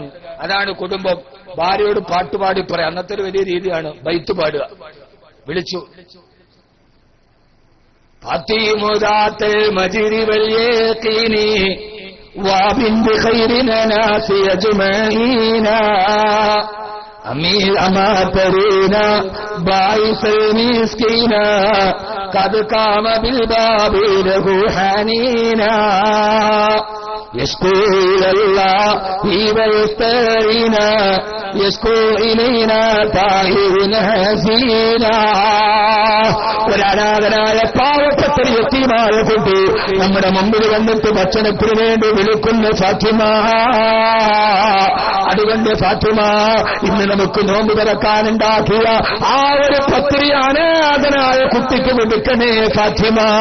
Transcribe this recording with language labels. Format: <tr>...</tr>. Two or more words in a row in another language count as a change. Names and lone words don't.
<ml>അതാണ് കുടുംബം. ഭാര്യയോട് പാട്ടുപാടി പറയാം. അന്നത്തെ ഒരു വലിയ രീതിയാണ് ബൈത്ത് പാടുക.</ml> <ar>വിളിച്ചു, فاطم ذات المجد واليقين وبنت خير الناس أجمعين أما ترينا باعث المسكين قد قام بالباب له حنينا يشكو إلى الله ويستعينا يشكو إلينا طائر حزينا.</ar> <ml>ഒരനാഥനായ പാവപ്പെട്ട യതീമായ കുട്ടി നമ്മുടെ മുമ്പിൽ വന്നിട്ട് ഭക്ഷണത്തിന് വേണ്ടി വിളിക്കുന്ന ഫാത്തിമ. അതുകൊണ്ട് ഫാത്തിമ, ഇന്ന് നമുക്ക് നോമ്പ് തുറക്കാനുണ്ടാക്കിയ ആ ഒരു പത്തിരി അനാഥനായ കുട്ടിക്ക് കൊടുക്കണേ ഫാത്തിമ.</ml>